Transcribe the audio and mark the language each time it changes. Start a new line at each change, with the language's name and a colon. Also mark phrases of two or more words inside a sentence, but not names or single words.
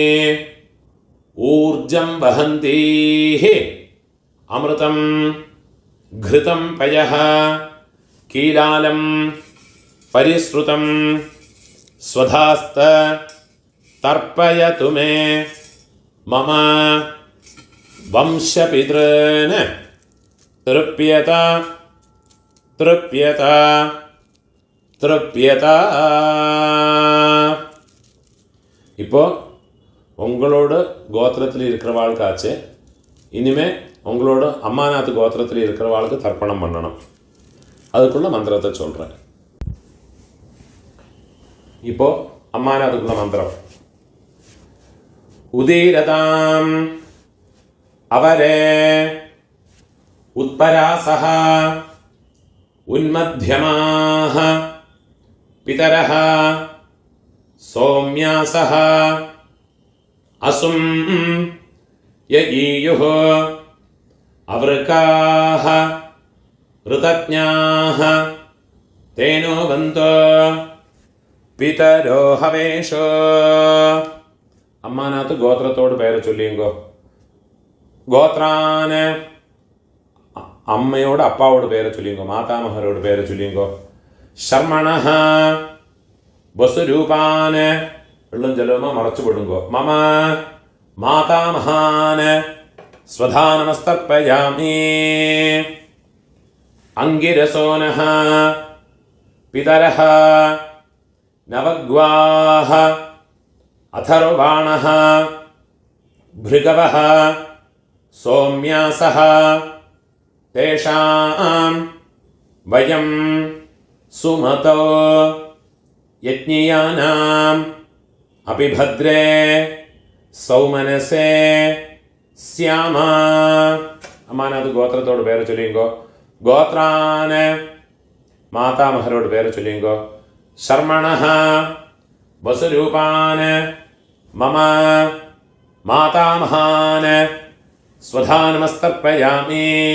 Sanskrit: ऊर्जं वहन्तीः अमृतं घृतं पयः कीलालं परिसृतं स्वधास्त तर्पयतु मे मम वंशपितॄन् तृप्यत तृप्यत तृप्यत.
Tamil: இப்போ உங்களோட கோத்திரத்தில் இருக்கிறவாளுக்காச்சு இனிமே உங்களோட அம்மாநாத் கோத்திரத்தில் இருக்கிறவாளுக்கு தர்ப்பணம் பண்ணணும். அதுக்குள்ள மந்திரத்தை சொல்கிறேன். இப்போ அம்மாநாத்துக்குள்ள மந்திரம்.
Sanskrit: उदीरताम् अवरे उत्परासः उन्मध्यमाः पितरः सौम्यासः असुं ययीयुः अवृकाः ऋतज्ञाः तेनो वन्तो पितरो हवेषो.
Tamil: அம்மாநாத் கோத்திரத்தோட பேரை சொல்லியெங்கோ. கோத்ரான் அம்மாவோட அப்பாவோட பேரை சொல்லியெங்கோ. மாதாமஹரோட பேரை சொல்லியெங்கோ.
Sanskrit: ശർമ്മണഃ വസുരൂപാന്
Tamil: வெள்ளம் ஜலவும மறச்சு விடுங்கோ.
Sanskrit: മമ മാതാമഹാന് സ്വധാ നമസ്തർപ്പയാമി. അംഗിരസോനഃ പിതരഃ നവഗ്വാഹ अथर्वाणः भृगवः सौम्यासः तेषां वयं सुमतो यज्ञियानाम् अपि भद्रे सौमनसे स्याम.
Tamil: அம்மாநாத் கோத்திரத்தோட பேர் சொல்லியெங்கோ. கோத்ரான் மாதாமஹரோட பேர் சொல்லியெங்கோ.
Sanskrit: ശർമ്മണഃ വസുരൂപാന് മമ മാതാമഹാന് സ്വധാ നമസ്തർപ്പയാമി.